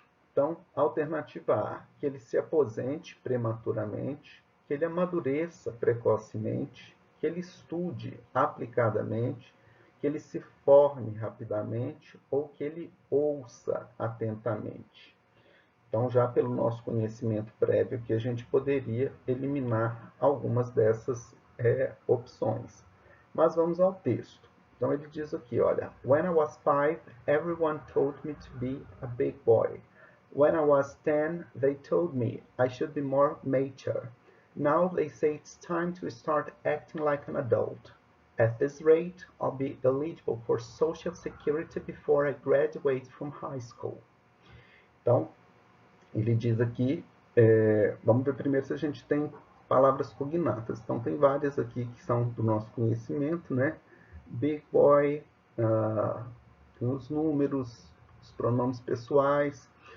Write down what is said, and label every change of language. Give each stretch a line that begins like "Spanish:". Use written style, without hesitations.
Portuguese: Então, alternativa A, que ele se aposente prematuramente, que ele amadureça precocemente, que ele estude aplicadamente, que ele se forme rapidamente ou que ele ouça atentamente. Então, já pelo nosso conhecimento prévio, que a gente poderia eliminar algumas dessas opções. Mas vamos ao texto. Então, ele diz aqui, olha,
English: When I was 5, everyone told me to be a big boy. When I was 10, they told me I should be more mature. Now they say it's time to start acting like an adult. At this rate, I'll be eligible for Social Security before I graduate from high school.
Portuguese: Então, ele diz aqui, vamos ver primeiro se a gente tem palavras cognatas. Então, tem várias aqui que são do nosso conhecimento, né? Big boy, tem os números, os pronomes pessoais.